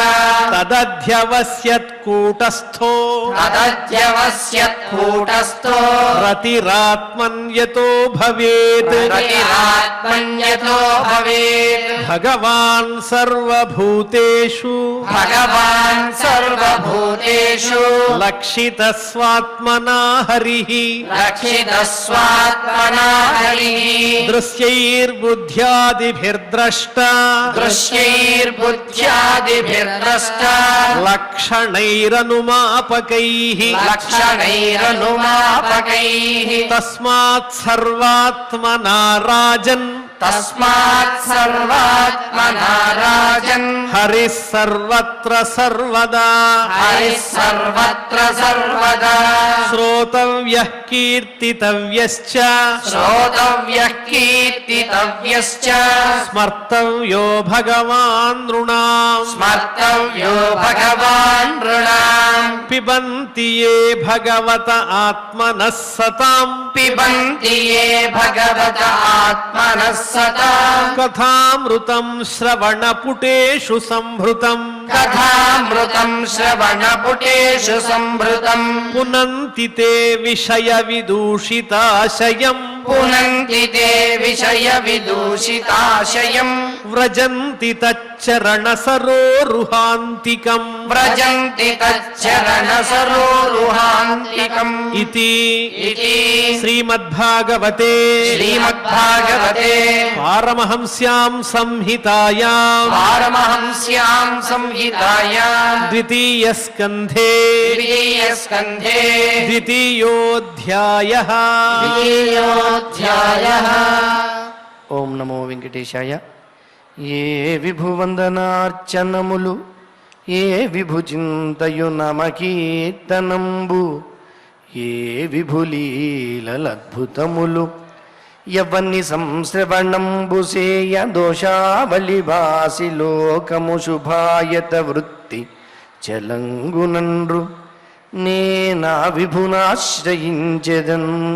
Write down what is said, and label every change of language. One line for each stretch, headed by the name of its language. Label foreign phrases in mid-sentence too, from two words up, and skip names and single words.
Sanskrit: తదధ్యవస్యత్ కూటస్థో तदध्यवस्यत्कूटस्थो రతిరాత్మన్యతో భవేత్ रतिरात्मन्यतो भवेत् భగవాన్ సర్వభూతేషు भगवान् सर्वभूतेषु లక్షిత స్వాత్మనా హరిః रक्षितः स्वात्मना हरिः దృశ్యైర్బుద్ధ్యాదిభిర్ద్రష్ట दृश्यैर्बुद्ध्यादिभिर्द्रष्टा లక్షణైరనుమాపకైః लक्षणैरनुमापकैः తస్మాత్ సర్వాత్మనా రాజన్ तस्मात् सर्वात्मना राजन् హరిః సర్వత్ర సర్వదా हरिः सर्वत्र सर्वदा శ్రోతవ్యః కీర్తితవ్యశ్చ श्रोतव्यः कीर्तितव्यश्च స్మర్తవ్యో భగవాన్ నృణాం स्मर्तव्यो भगवान् नृणाम् పిబంతి ఏ భగవత ఆత్మనః సతాం पिबन्ति ये भगवत आत्मनः सताम् కథామృతం శ్రవణపుటేషు సంభృతం कथामृतम् श्रवणपुटेषु सम्भृतम् పునంతి తే విషయ విదూషితాశయం पुनन्ति ते विषयविदूषिताशयम् వ్రజంతి తచ్చరణ సరోరుహాంతికం व्रजन्ति तच्चरणसरोरुहान्तिकम् ఇతి इति శ్రీమద్భాగవతే श्रीमद्भागवते పారమహంస్యాం సంహితాయాం पारमहंस्याम् संहितायाम् ద్వితీయ స్కంధే द्वितीयस्कन्धे ద్వితీయోధ్యాయః द्वितीयोऽध्यायः ఓం నమో వెంకటేశాయ.
Telugu: ఏ విభువందనార్చనములు ఏ విభుచింతయు నమకీర్తనంబు ఏ విభులీలద్భుతములు యవన్ని సంశ్రవణంబుసేయ దోషావళివాసి లోకము శుభాయత వృత్తి చలంగునండ్రు నేనా విభునాశ్రయించెదన్